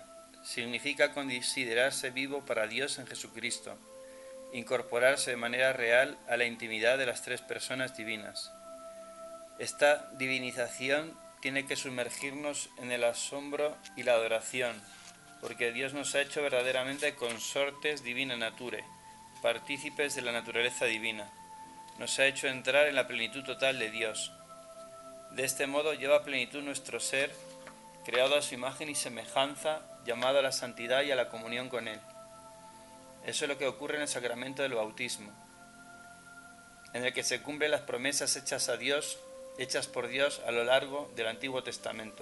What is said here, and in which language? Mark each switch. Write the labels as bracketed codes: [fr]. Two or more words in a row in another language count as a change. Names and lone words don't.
[es] Significa considerarse vivo para Dios en Jesucristo, incorporarse de manera real a la intimidad de las tres personas divinas. Esta divinización tiene que sumergirnos en el asombro y la adoración, porque Dios nos ha hecho verdaderamente [la] consortes divina nature, [es] partícipes de la naturaleza divina. Nos ha hecho entrar en la plenitud total de Dios. De este modo lleva a plenitud nuestro ser, creado a su imagen y semejanza, llamado a la santidad y a la comunión con Él. Eso es lo que ocurre en el sacramento del bautismo, en el que se cumplen las promesas hechas por Dios a lo largo del Antiguo Testamento.